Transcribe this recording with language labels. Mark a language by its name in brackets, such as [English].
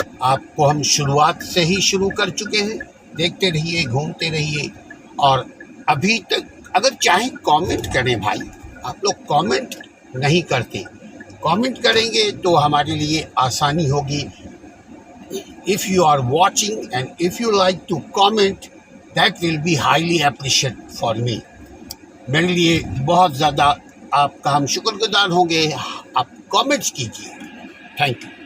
[Urdu] آپ کو ہم شروعات سے ہی شروع کر چکے ہیں. دیکھتے رہیے، گھومتے رہیے، اور ابھی تک اگر چاہیں کامنٹ کریں بھائی. آپ لوگ کامنٹ نہیں کرتے. کامنٹ کریں گے تو ہمارے لیے آسانی ہوگی. [English] If you are watching and if you like to comment, that will be highly appreciated for me. [Urdu] میرے لیے بہت زیادہ آپ کا ہم شکر گزار ہوں گے. آپ کامنٹس کیجیے. Thank you.